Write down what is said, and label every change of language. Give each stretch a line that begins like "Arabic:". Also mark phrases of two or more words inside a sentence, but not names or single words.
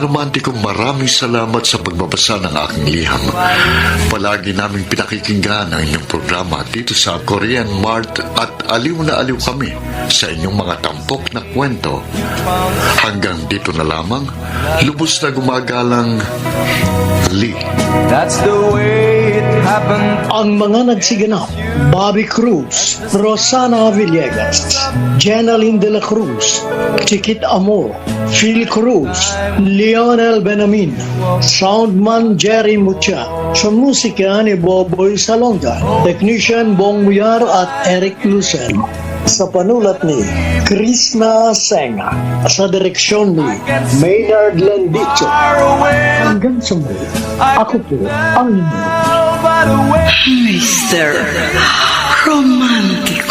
Filipino: Romantico, maraming salamat sa pagbabasa ng aking liham. Palagi naming pinakikinggan ang inyong programa dito sa Korean Mart at aliw na aliw kami sa inyong mga tampok na kwento. Hanggang dito na lamang, lubos na gumagalang Lee.
English: That's the way it happened.
Filipino: Ang mga nagsiganap, Bobby Cruz, Rosana Villegas, Jenaline de la Cruz, Chiquit Amor, Phil Cruz, Lionel Benamin, Soundman Jerry Mucha, sa musika ni Boboy Salonga, Technician Bong Muyar at Eric Lucen. Sa panulat ni Krishna Senga, sa direksyon ni Maynard Lendicho. Hanggang sa muli, ako po ang inyo.
English: By the way. Mr. Romantico.